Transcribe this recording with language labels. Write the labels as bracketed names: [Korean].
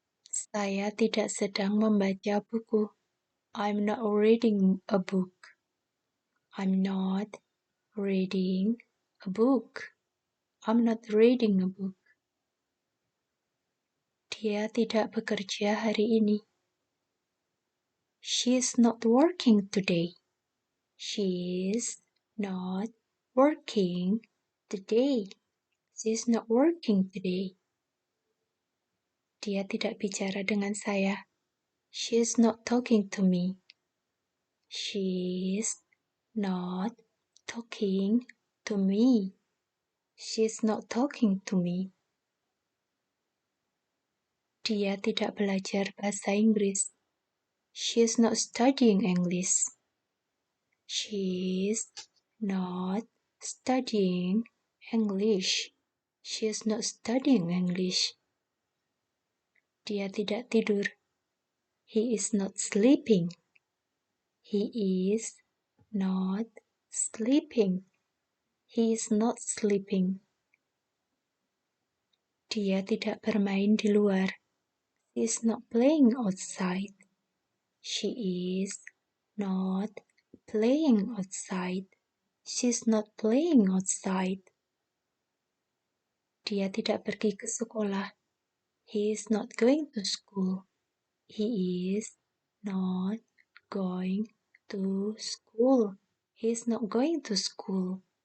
[Indonesian] Saya tidak sedang membaca buku. [English] I'm not reading a book. I'm not reading a book. I'm not reading a book. [Indonesian] Dia tidak bekerja hari ini. [English] She is not working today. She is not working today. She is not working today. [Indonesian] Dia tidak bicara dengan saya. [English] She is not talking to me. She is not talking to me. She is not talking to me. [Indonesian] Dia tidak belajar bahasa Inggris. [English] She is not studying English. She is not studying English. She is not studying English. [Indonesian] Dia tidak tidur. [English] He is not sleeping. He is not sleeping. He is not sleeping. [Indonesian] Dia tidak bermain di luar. [English] He is not playing outside. She is not playing outside. She is not playing outside. [Indonesian] Dia tidak pergi ke sekolah. [English] He is not going to school. He is not going to school. He is not going to school.